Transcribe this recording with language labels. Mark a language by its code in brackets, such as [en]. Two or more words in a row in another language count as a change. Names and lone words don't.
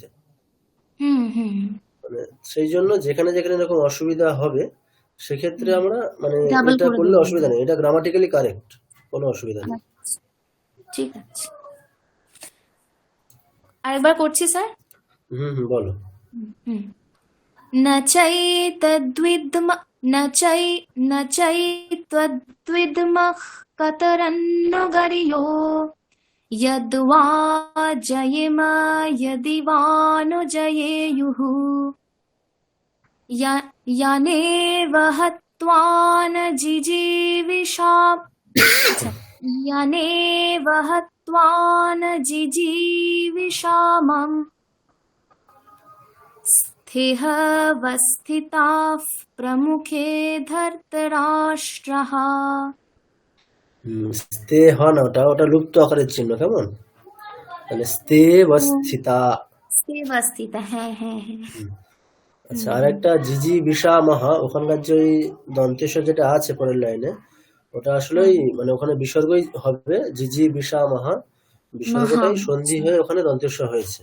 [bn] হুম হুম মানে সেই জন্য যেখানে যেখানে এরকম অসুবিধা হবে সেক্ষেত্রে আমরা মানে ডাবল এটা করে করলে দেবো। অসুবিধা নেই, এটা [en] grammatically correct, [bn] কোনো অসুবিধা নেই। ঠিক আছে, আরেকবার করছি স্যার। বলো। [sa] न चैतद्विद्मः कतरन्नो गर्यो यद्वा जयेमा यदि वा नु जयेयुः यानेव हत्वा न जिजीविषाम यानेव हत्वा न जिजीविषामम् स्थितवस्थिताः प्रमुखे धर्तराष्ट्रः। [bn] স্তে হ না, ওটা ওটা লুপ্ত আকারের চিহ্ন, কেমন? মানে স্তে বস্থিতা। स्थितवस्थिता, হ্যাঁ হ্যাঁ হ্যাঁ। আচ্ছা, আর একটা জিজি বিশা মহা, ওখানকার যে ওই দন্তেশ যেটা আছে পরের লাইনে, ওটা আসলেই মানে ওখানে বিসর্গই হবে, জিজি বিশা মহা, বিসর্গটাই সন্ধি হয়ে ওখানে দন্তেশ হয়েছে।